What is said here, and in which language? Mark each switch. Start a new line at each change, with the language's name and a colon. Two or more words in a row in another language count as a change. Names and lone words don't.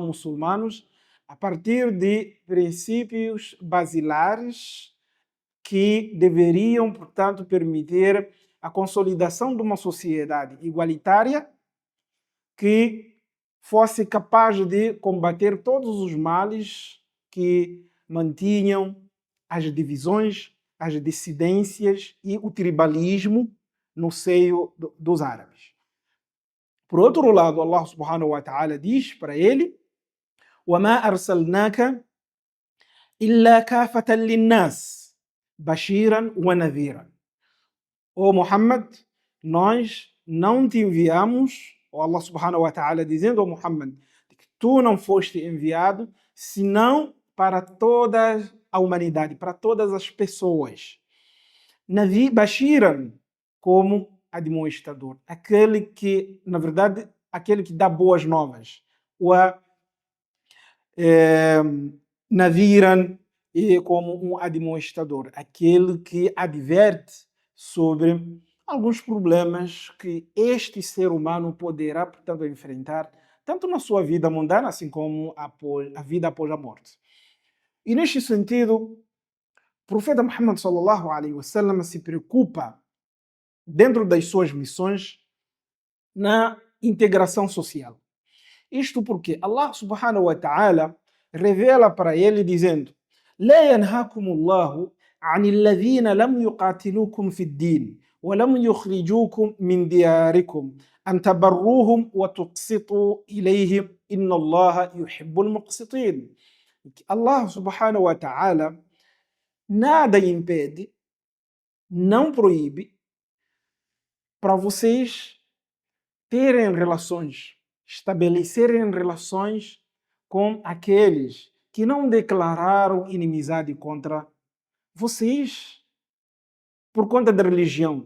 Portuguese: muçulmanos, a partir de princípios basilares que deveriam, portanto, permitir a consolidação de uma sociedade igualitária que fosse capaz de combater todos os males que mantinham as divisões, as dissidências e o tribalismo no seio dos árabes. Por outro lado, Allah
Arabic: سبحانه وتعالى
Portuguese: diz para ele:
Arabic: وَمَا أَرْسَلْنَاكَ إِلَّا كَافَةً لِلنَّاسِ بَشِيرًا وَنَذِيرًا.
Portuguese: Ó Muhammad, nós não te enviamos, ou Allah
Arabic: سبحانه وتعالى
Portuguese: dizendo ao Muhammad, que tu não foste enviado, senão para toda a humanidade, para todas as pessoas. Navi Bashiran, como admoestador, aquele que, na verdade, aquele que dá boas novas. Nadhiran, e como um admoestador, aquele que adverte sobre alguns problemas que este ser humano poderá, portanto, enfrentar, tanto na sua vida mundana, assim como a vida após a morte. E neste sentido, o profeta Muhammad
Arabic: صلى الله عليه وسلم
Portuguese: se preocupa, dentro das suas missões, na integração social. Isto porque Allah
Arabic: سبحانه وتعالى
Portuguese: revela para ele dizendo:
Arabic: لا ينهاكم الله عن الذين لم يقاتلوكم في الدين ولم يخرجوكم من دياركم أن تبروهم وتقسطوا إليهم إن الله يحب المقسطين.
Portuguese: Allah
Arabic: سبحانه وتعالى
Portuguese: nada impede, não proíbe para vocês terem relações, estabelecerem relações com aqueles que não declararam inimizade contra vocês por conta da religião.